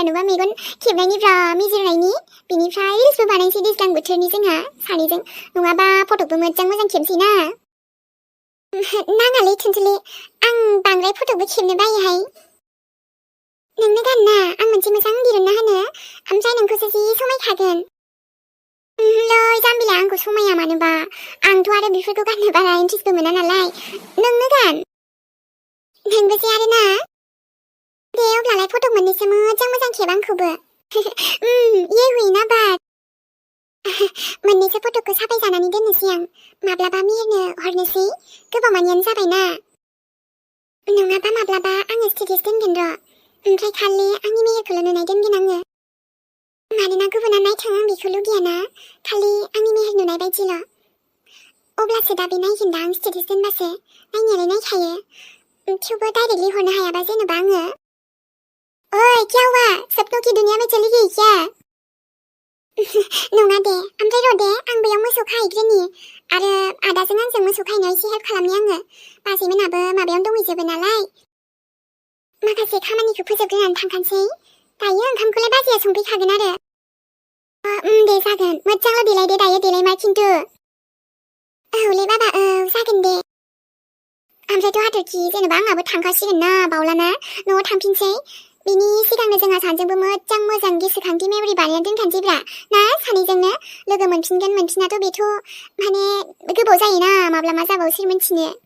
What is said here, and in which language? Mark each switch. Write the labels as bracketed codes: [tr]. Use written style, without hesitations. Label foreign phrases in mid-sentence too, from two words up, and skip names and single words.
[brx] नुबा मेगन खेबनायनिफ्राय मिजिरनायनि बिनिफ्राय रिल्सबो बानायनोसै दैज्लां बोथोरनि जोंहा सानैजों नङाबा फट'बो मोजां खेबसै ना नाङालै थुनथुलि आं बांद्राय फट'बो खेबनो बायोहाय नोंनो गान ना आं मोनसे मोजां दिरुनना होनो ओमफ्राय नोंखौसो जि समायखागोन लै जाम्बिला आंखौ समाया मानोबा आंथ' आरो बेफोरखौ गाननो बारा इन्ट्रेस्टबो मोना नालाय नोंनो गान नोंबोसै आरो ना दे अब्लालाय फट' मोननैसो मोजां खेब आंखौबो [hi] ये हुइना बात [brx] मोननैसो फट'खौ साफाय जानानै दोननोसै आं माब्लाबा मेहेरनो हरनोसै गोबावमानियानो जाबायना नङाबा माब्लाबा आङो स्टेटास दोनगोन र' ओमफ्राय खालि आंनि मेहेरखौल' नुनाय दोनगोन आङो मानोना गुबुना नायथों आं बेखौ लुगैयाना खालि आंनि मेहेर नुनाय बायदिल' अब्लासो दा बे नायगोन दा आं स्टेटास दोनबासो नायनायालाय नायखायो थेवबो डाइरेक्टलि हरनो हायाबा जेनेबा आङो [hi] ओइ क्या हुआ सपनों की दुनिया में चली गई क्या [brx] नङा दे ओमफ्राय र' दे आं बैयाव मोसौ खाहैग्रोनि आरो आदाजों आंजों मोसौ खाहैनायाव एसे हेल्प खालामनि आङो बाजैमोनाबो माबायावनो दंहैजोबो नालाय माखासे खामानिखौ फोजोबग्रोनानै थांखानोसै दायो ओंखामखौलाय बाजैया संफैखागोन आरो दे जागोन मोजांल' देलाय दे दायो देलायमार खिन्थु औलै बाबा औ जागोन दे ओमफ्रायथ' हाथरखि जेनेबा आंहाबो थांखासिगोन ना बावलाना न'आव थांफिनसै बिनि सिगांनो जोंहा सानैजोंबो मोजां गोसोखांथि मेम'रि बानायना दोनखानोसैब्रा ना सानैजोंनो लोगो मोनफिनगोन मोनफिनाथ' बेथ' माने गोबाव जायोना माब्ला मा जाबावो सोर मिन्थिनो